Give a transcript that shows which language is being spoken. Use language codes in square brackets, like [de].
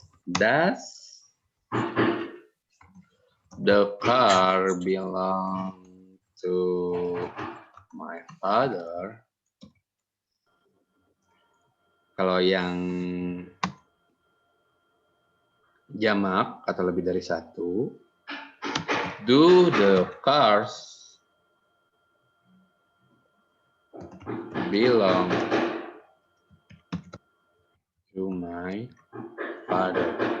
[en] Does the car belong to my father? [id] Kalau yang jamak atau lebih dari satu, [en] Do the cars belong to my father?